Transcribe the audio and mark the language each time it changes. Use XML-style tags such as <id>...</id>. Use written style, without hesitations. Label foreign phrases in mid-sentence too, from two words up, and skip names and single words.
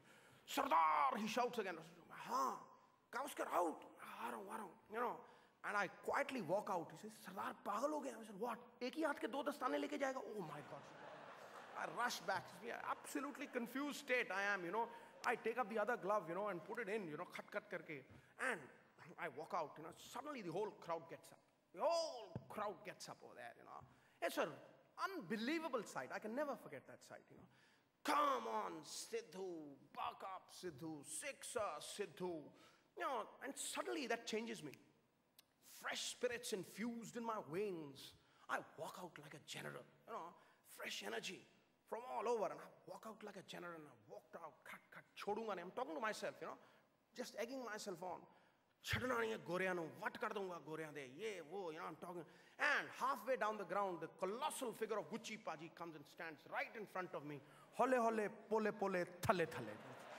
<en>Sardar, he shouts again. हाँ, Gavaskar out.</en> <hi>आ रहा हूँ.</hi> <en>You know. And I quietly walk out. He says,</en> <hi>Sardar पागल हो गया.</hi> <en>I said, what?</en> <hi>एक ही हाथ के 2 दस्ताने लेके जाएगा?</hi> <en>Oh my God. I rush back. Absolutely confused state I am. You know. I take up the other glove. You know, and put it in. You know,</en> <hi>खट खट करके.</hi> <en>And I walk out. You know. Suddenly the whole crowd gets up. The whole crowd gets up over there, you know. It's an unbelievable sight. I can never forget that sight, you know. Come on, Sidhu, buck up, Sidhu, sixer, Sidhu. You know, and suddenly that changes me. Fresh spirits infused in my veins. I walk out like a general, you know, fresh energy from all over. And I walk out like a general, and I walked out, cut,</en> <hi>छोड़ूंगा नहीं.</hi> <en>I'm talking to myself, you know, just egging myself on.</en> <pa>ਛੜਨਾ ਨਹੀਂ ਹੈ ਗੋਰੀਆਂ ਨੋ ਵਟ ਕਰ ਦੂੰਗਾ ਗੋਰੀਆਂ ਦੇ ਯੇ ਵੋ</pa> <en>you know I'm talking and halfway down the ground the colossal figure of Gucci Paji comes and stands right in front of me</en> <pa>ਹੌਲੇ ਹੌਲੇ ਪੋਲੇ ਪੋਲੇ ਥੱਲੇ ਥੱਲੇ</pa>